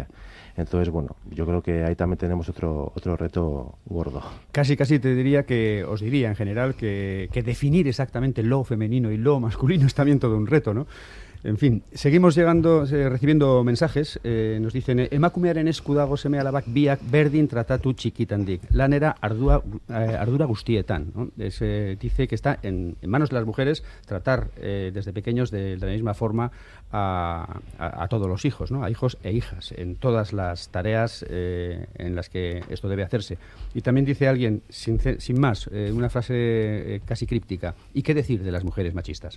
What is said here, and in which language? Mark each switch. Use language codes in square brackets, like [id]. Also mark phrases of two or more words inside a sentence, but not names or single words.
[es] Entonces, bueno, yo creo que ahí también tenemos otro reto gordo. Casi te diría os diría en general que definir exactamente lo femenino y lo masculino es también todo un reto, ¿no? En fin, seguimos recibiendo mensajes. Nos dicen: [eu] emakumearen esku dago seme alabak biak berdin tratatu txikitandik. Lanera ardura guztietan, [es] ¿no? Dice que está en manos de las mujeres tratar desde pequeños de la misma forma a todos los hijos, ¿no? A hijos e hijas, en todas las tareas en las que esto debe hacerse. Y también dice alguien, sin más, una frase casi críptica: ¿y qué decir de las mujeres machistas?